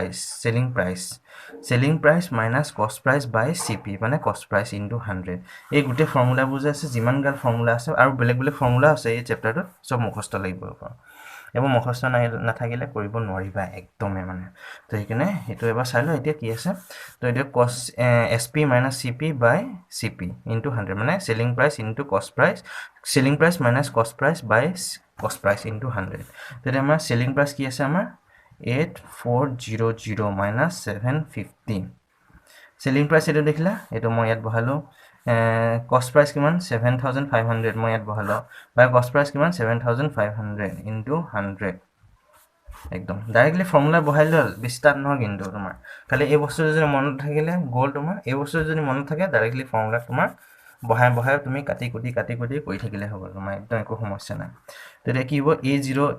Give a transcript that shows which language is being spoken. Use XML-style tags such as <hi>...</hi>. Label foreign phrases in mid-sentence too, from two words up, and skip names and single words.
<en>price minus cost price by CP</en> <as>মানে</as> <en>cost price into 100</en> <as>এই গোটে ফৰ্মুলাবোৰ যে আছে যিমান গাল ফৰ্মুলা আছে আৰু বেলেগ ফৰ্মুলা আছে এই চেপ্টাৰটোত সব মুখস্থ লাগিব এবং মুখস্থ নাথাকিলে কৰিব নোৱাৰিবা একদমে মানে তো সেইকাৰণে এটো এবাৰ চাই লও এতিয়া কি আছে তো এতিয়া</as> <en>cost SP minus CP by CP into 100</en> <as>মানে</as> <en>selling price into cost price selling price minus cost price by cost price into 100</en> <as>তেনে আমাৰ</as> <en>selling price</en> <as>কি আছে আমাৰ 8400</as> <en>minus 750 selling price</en> <as>এটো দেখিলা এটো মই ইয়াত বহালো</as> <en>cost price</en> <as>কিমান 7500 মই ইয়াত বহালো</as> <en>by cost price</en> <as>কিমান 7500</as> <en>into 100</en> <as>একদম</as> <en>directly formula</en> <as>বহাইলে বিস্তাৰ নহয় কিন্তু তোমাৰ খালি এই বস্তু যদি মনত থাকিলে গল তোমাৰ এই বস্তু যদি মনত থাকে</as> <en>directly formula</en> <as>তোমাৰ বহাই তুমি কাটি কুটি কৰি থাকিলে হ'ব তোমাৰ একদম একো সমস্যা নাই তেতিয়া কি হ'ব A0</as>